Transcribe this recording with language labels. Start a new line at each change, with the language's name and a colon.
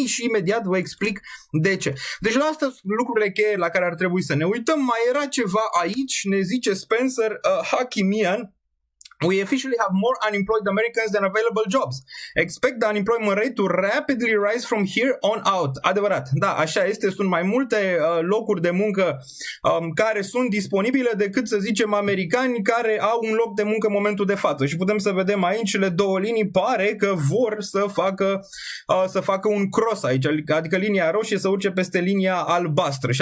Romanian: Și imediat vă explic de ce. Deci la asta sunt lucrurile cheie la care ar trebui să ne uităm. Mai era ceva aici, ne zice Spencer Hakimian.
English: We officially have more unemployed Americans than available jobs. Expect the unemployment rate to rapidly rise from here on out.
Romanian: Adevărat, da, așa este, sunt mai multe locuri de muncă care sunt disponibile decât, să zicem, americani care au un loc de muncă în momentul de față. Și putem să vedem aici cele două linii, pare că vor să facă un cross aici, adică linia roșie să urce peste linia albastră.